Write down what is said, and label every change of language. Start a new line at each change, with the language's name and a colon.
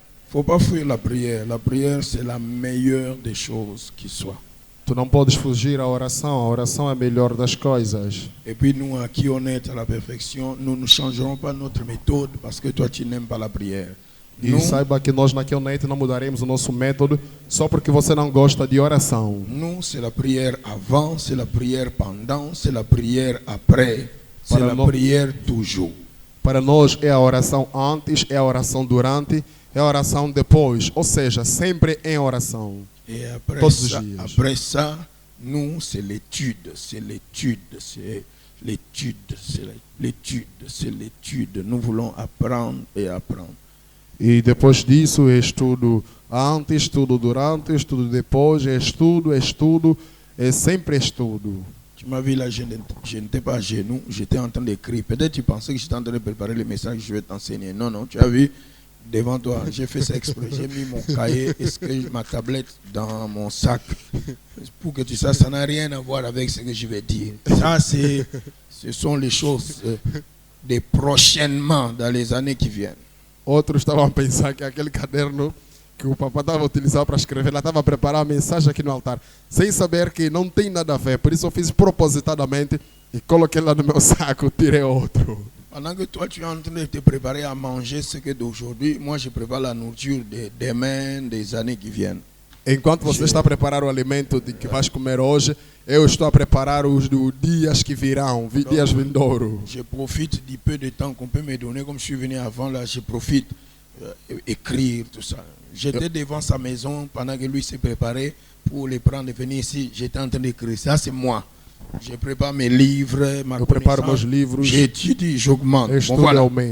French: Faut pas fuir la prière. La prière, c'est la meilleure des choses qui soit.
Portuguese: Tu não podes fugir à oração. A oração é a melhor das coisas.
French: Et puis nous, qui on est à la perfection, nous ne changerons pas notre méthode parce que toi, tu n'aimes pas la prière.
Portuguese: E saiba que nós na Kionete não mudaremos o nosso método só porque você não gosta de oração.
French: Nous, c'est la prière avant, c'est la prière pendant, c'est la prière après, c'est la prière toujours.
Portuguese: Para nós é a oração antes, é a oração durante, é a oração depois. Ou seja, sempre em oração.
French: Et après ça, nous, c'est l'étude, c'est l'étude, c'est l'étude, c'est l'étude, c'est l'étude. Nous voulons apprendre et apprendre.
Portuguese: E depois disso é estudo antes, estudo durante, estudo depois, é estudo, é sempre estudo.
French: Tu m'as vu là, je n'étais pas à genoux, j'étais en train d'écrire. Peut-être tu pensais que j'étais en train de préparer le message que je vais t'enseigner. Non, non, tu as vu, devant toi, j'ai fait ça exprès. J'ai mis mon cahier et ma tablette dans mon sac. Pour que tu saches, ça n'a rien à voir avec ce que je vais dire. Ça, ce sont les choses des prochainement, dans les années qui viennent.
Portuguese: Outros estavam a pensar que aquele caderno que o papai estava utilizando para escrever, ela estava a preparar a mensagem aqui no altar, sem saber que não tem nada a ver. Por isso eu fiz propositadamente e coloquei lá no meu saco, tirei outro.
French: Pendant que toi tu es en train de te préparer à manger ce que d'aujourd'hui, moi je prépare la nourriture de demain, des années qui viennent.
Portuguese: Enquanto você está a preparar o alimento que vais comer hoje, eu estou a preparar os dias que virão, dias vindouros.
French: Je profite du peu de temps qu'on peut me donner, comme je suis venu avant là, je profite écrire tout ça. J'étais devant sa maison pendant que lui s'est préparé pour les prendre et venir ici. J'étais en train d'écrire. Ça c'est moi. Je prépare mes livres, ma connaissance. J'étudie, j'augmente. Bon, voilà.